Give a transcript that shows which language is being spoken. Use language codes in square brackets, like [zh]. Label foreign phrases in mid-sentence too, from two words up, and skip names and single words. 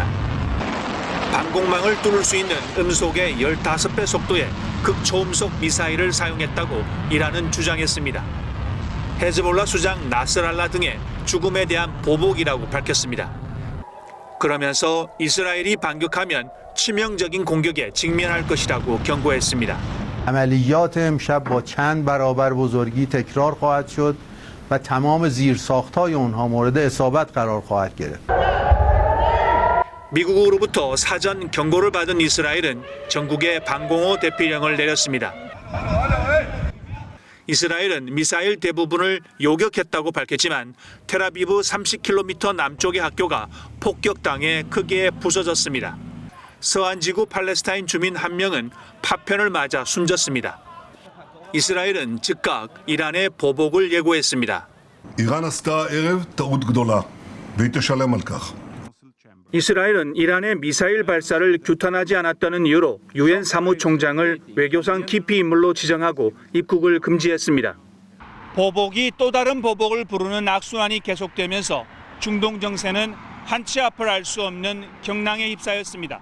[ko] 방공망을 뚫을 수 있는 음속의 15배 속도의 극초음속 미사일을 사용했다고 이란은 주장했습니다. 헤즈볼라 수장 나스랄라 등의 죽음에 대한 보복이라고 밝혔습니다. 그러면서 이스라엘이 반격하면 치명적인 공격에 직면할 것이라고 경고했습니다. [fa] عملیات امشب با چند برابر بزرگی تکرار خواهد شد و تمام زیرساخت‌های اونها مورد اصابت قرار خواهد گرفت. [ko] 미국으로부터 사전 경고를 받은 이스라엘은 전국에 방공호 대피령을 내렸습니다. 이스라엘은 미사일 대부분을 요격했다고 밝혔지만 텔아비브 30km 남쪽의 학교가 폭격당해 크게 부서졌습니다. 서안지구 팔레스타인 주민 한 명은 파편을 맞아 숨졌습니다. 이스라엘은 즉각 이란의 보복을 예고했습니다. [he] איראן עשתה הערב טעות גדולה, והיא תשלם על כך. [ko] 이스라엘은 이란의 미사일 발사를 규탄하지 않았다는 이유로 유엔 사무총장을 외교상 기피 인물로 지정하고 입국을 금지했습니다. 보복이 또 다른 보복을 부르는 악순환이 계속되면서 중동 정세는 한치 앞을 알 수 없는 경랑에 휩싸였습니다.